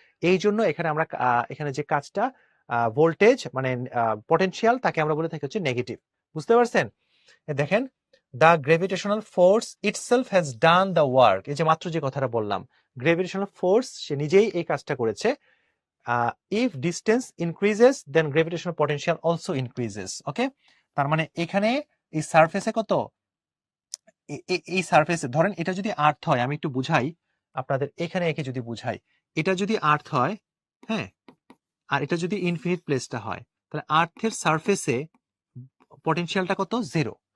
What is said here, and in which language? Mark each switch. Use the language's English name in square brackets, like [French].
[Bangla] এই জন্য এখানে আমরা এখানে যে কাজটা ভোল্টেজ মানে পটেনশিয়াল, তাকে আমরা বলে থাকি হচ্ছে নেগেটিভ। বুঝতে পারছেন? দেখেন, [English] the gravitational force itself has done the work, [Bangla] এই যে মাত্র যে কথাটা বললাম, গ্র্যাভিটেশনাল ফোর্স সে নিজেই এই কাজটা করেছে। [English] if distance increases then gravitational potential also increases. [Bangla] ওকে, তার মানে এখানে এই সারফেসে কত, এই সারফেসে ধরেন এটা যদি আর্থ হয়, আমি একটু বুঝাই আপনাদের, এখানে একে যদি বুঝাই, এটা যদি আর্থ হয়, হ্যাঁ, আর এটা যদি ইনফিনিট প্লেসটা হয়, তাহলে আর্থের সারফেসে পটেনশিয়ালটা কত, 0।